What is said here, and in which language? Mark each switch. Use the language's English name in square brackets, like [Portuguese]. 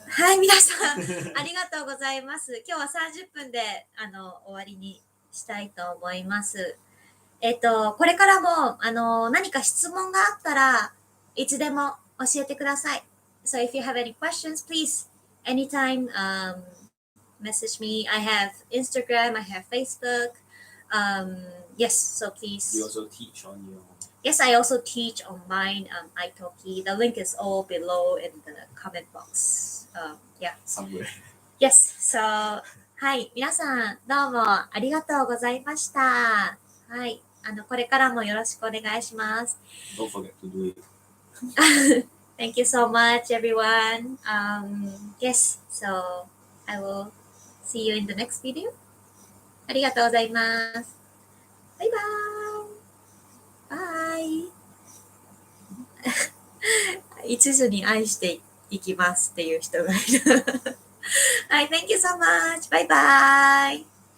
[Japanese] はい、皆さん、ありがとうございます。今日は30分で終わりにしたいと思います。これからも何か質問があったらいつでも教えてください。 [English] So if you have any questions, please anytime message me. I have Instagram, I have Facebook. Yes, so please. You also teach on your. Yes, I also teach on mine, italki. The link is all below in the comment box. Yeah. Somewhere. Yes, so [Japanese] はい、皆さんどうもありがとうございました。はい、これからもよろしくお願いします。 [English] Don't forget to do it. Thank you so much, everyone. Yes, so I will see you in the next video. [Japanese] ありがとうございます。バイバーイ。バイ。一途に愛していきますっていう人がいる。はい、 [English] Thank you so much. [Japanese] バイバイ。